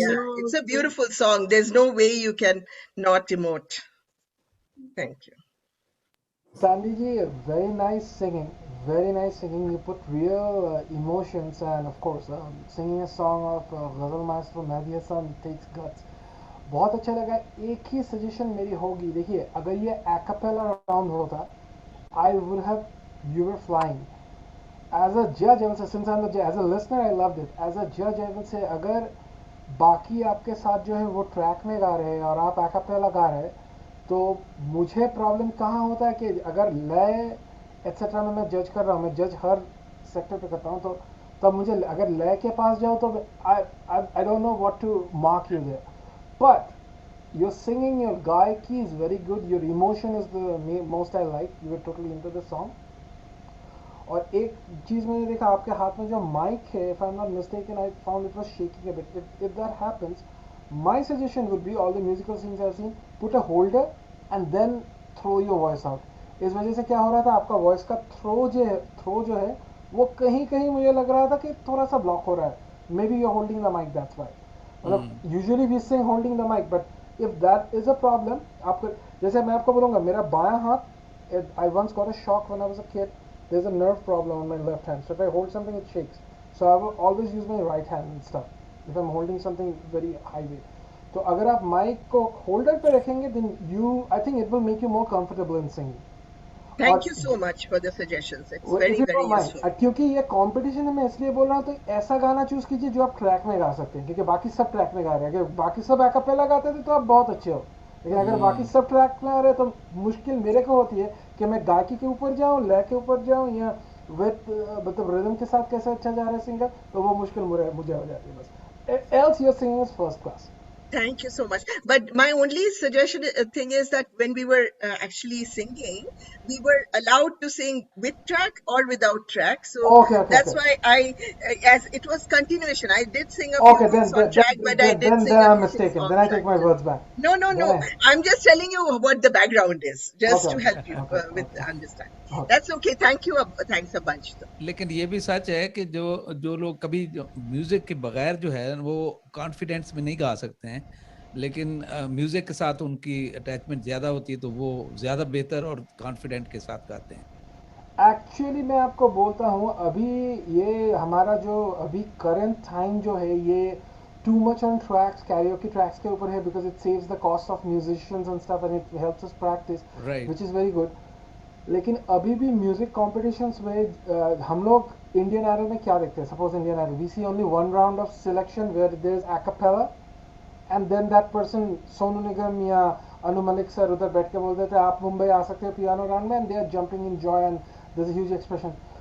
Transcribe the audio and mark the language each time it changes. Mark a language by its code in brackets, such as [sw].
[en] Yeah, it's a beautiful song. There's no way you can not emote. Thank you. Sandy ji, very nice singing. Very nice singing. You put real emotions, and of course, singing a song of Ghazal Maestro Mehdi Hasan takes guts. [hi] बहुत अच्छा लगा. एक ही suggestion मेरी होगी, देखिए अगर ये acapella round होता, [en] I would have, you were flying. As a judge, I will say, since I'm the judge, as a listener, I loved it. As a judge, I will say, [hi] अगर बाकी आपके साथ जो है वो ट्रैक में गा रहे हैं और आप acapella गा रहे हैं, तो मुझे प्रॉब्लम कहाँ होता है कि अगर लय एट्सेट्रा में मैं जज कर रहा हूँ, मैं जज हर सेक्टर पे करता हूँ, तो तब मुझे अगर लय के पास जाओ तो [en] I don't know what to mark you there. But your singing, your gaiki is very good. Your emotion is the most I like. You were totally into the song. [hi] और एक चीज मैंने देखा आपके हाथ में जो माइक है, [en] if I'm not mistaken, I found it was shaking a bit. If that happens, my suggestion would be all the musical scenes I've seen, put a holder and then throw your voice out. [hi] इस वजह से क्या हो रहा था, आपका voice का throw जो है वो कहीं कहीं मुझे लग रहा था कि थोड़ा सा ब्लॉक हो रहा है. [en] Maybe you're holding the mic, that's why. मतलब usually we say holding the mic, but if that is a problem, [hi] आपको जैसे मैं आपको बोलूँगा, मेरा बायां हाथ, [en] I once got a shock when I was a kid. There's a nerve problem on my left hand, so if I hold something it shakes, so I will always use my right hand and stuff if I'm holding something very high weight. [hi] तो अगर आप mic को holder पे रखेंगे, [en] then I think it will make you more comfortable in singing. Thank you so much for the suggestions. It's very, very useful. [hi] क्योंकि ये competition है, मैं इसलिए बोल रहा हूँ, तो ऐसा गाना चूज कीजिए जो आप ट्रैक में गा सकते हैं, क्योंकि बाकी सब ट्रैक में गा रहे हैं. अगर बाकी सब एक्apella गाते थे तो आप बहुत अच्छे हो, लेकिन अगर बाकी सब ट्रैक में आ रहे हैं तो मुश्किल मेरे को होती है कि मैं गायकी के ऊपर जाऊँ, लय के ऊपर जाऊँ, या मतलब रिदम के साथ कैसे अच्छा जा रहा है सिंगर, तो वो मुश्किल मुझे हो जाती है बस. [en] Else your singing is first class. Thank you so much. But my only suggestion thing is that when we were actually singing, we were allowed to sing with track or without track. So that's why as it was continuation, I did sing a few things on track, but I did sing. Then I'm mistaken. Then I take my words back. No. I'm just telling you what the background is, just to help you with understanding. That's okay. Thank you. Thanks a bunch. [hi] लेकिन ये भी सच है कि जो लोग कभी music के बगैर जो है वो कॉन्फिडेंस में नहीं गा सकते हैं, लेकिन म्यूजिक के साथ उनकी अटैचमेंट ज्यादा होती है, तो वो ज्यादा बेहतर और कॉन्फिडेंट के साथ गाते हैं. एक्चुअली मैं आपको बोलता हूँ, अभी ये हमारा जो अभी करंट टाइम जो है, ये [en] too much on tracks, karaoke tracks [hi] के ऊपर है, [en] because it saves the cost of musicians and stuff and it helps us practice, which is very good. [hi] लेकिन अभी भी म्यूजिक कॉम्पिटिशन्स में हम लोग इंडियन आइडल में क्या देखते हैं, suppose Indian idol, [en] we see only one round of selection where there is acapella and then that person, [hi] Sonu Nigam या अनु मलिक सर उधर बैठ के बोल देते हैं आप मुंबई आ सकते हो पियानो राउंड में, [en] and they are jumping in joy and there's a huge expression.